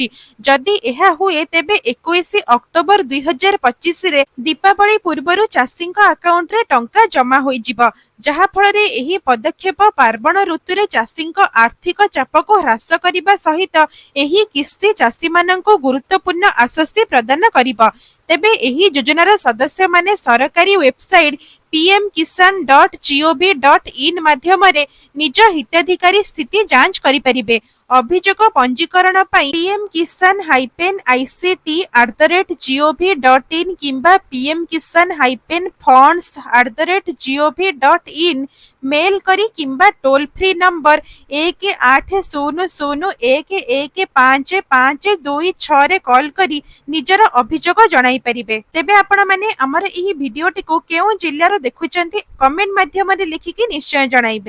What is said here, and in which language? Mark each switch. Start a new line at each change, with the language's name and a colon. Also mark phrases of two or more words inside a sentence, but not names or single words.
Odia: ଯଦି ଏହା ହୁଏ ତେବେ 21 ଅକ୍ଟୋବର 2025ରେ ଦୀପାବଳି ପୂର୍ବରୁ ଚାଷୀଙ୍କ ଆକାଉଣ୍ଟରେ ଟଙ୍କା ଜମା ହୋଇଯିବ, ଯାହାଫଳରେ ଏହି ପଦକ୍ଷେପ ପାର୍ବଣ ଋତୁରେ ଚାଷୀଙ୍କ ଆର୍ଥିକ ଚାପକୁ ହ୍ରାସ କରିବା ସହିତ ଏହି କିସ୍ତି ଚାଷୀମାନଙ୍କୁ ଗୁରୁତ୍ୱପୂର୍ଣ୍ଣ ଆଶ୍ୱସ୍ତି ପ୍ରଦାନ କରିବ। ତେବେ ଏହି ଯୋଜନାର ସଦସ୍ୟମାନେ ସରକାରୀ ୱେବସାଇଟ pmkisan.gov.in ମାଧ୍ୟମରେ ନିଜ ହିତାଧିକାରୀ ସ୍ଥିତି ଯାଞ୍ଚ କରିପାରିବେ। ଅଭିଯୋଗ ପଞ୍ଜୀକରଣ ପାଇଁ pmkisan-ict@gov.in କିମ୍ବା pmkisan-funds@gov.in ମେଲ କରି କିମ୍ବା ଟୋଲ ଫ୍ରି ନମ୍ବର 1800115526ରେ କଲ୍ କରି ନିଜର ଅଭିଯୋଗ ଜଣାଇ ପାରିବେ। ତେବେ ଆପଣମାନେ ଆମର ଏହି ଭିଡିଓଟିକୁ କେଉଁ ଜିଲ୍ଲାରୁ ଦେଖୁଛନ୍ତି କମେଣ୍ଟ ମାଧ୍ୟମରେ ଲେଖିକି ନିଶ୍ଚୟ ଜଣାଇବେ।